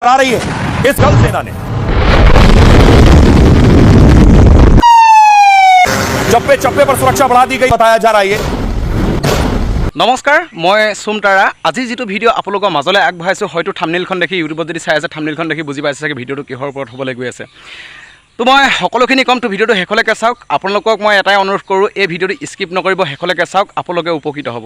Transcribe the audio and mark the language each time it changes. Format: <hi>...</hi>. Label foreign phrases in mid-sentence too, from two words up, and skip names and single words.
<hi>आ रही है इस गल सेना ने चप्पे चप्पे पर सुरक्षा बढ़ा दी गई बताया जा रहा है।</hi> <as>নমস্কাৰ মই সুমতাৰা আজি যেটো ভিডিও আপোনালোকৰ মাজলৈ আগবঢ়াইছো হয়তো থাম্বনেইলখন দেখি ইউটিউবত যদি চাই আছে থাম্বনেইলখন দেখি বুজি পাইছে যে ভিডিওটো কিহৰ ওপৰত হ'বলৈ গৈ আছে তো মই সকলোখিনি কম তো ভিডিওটো হেকলৈকে চাওক আপোনালোকক মই এটাই অনুৰোধ কৰোঁ এই ভিডিওটো স্কিপ নকৰিব হেকলৈকে চাওক আপোনালোকে উপকৃত হ'ব।</as>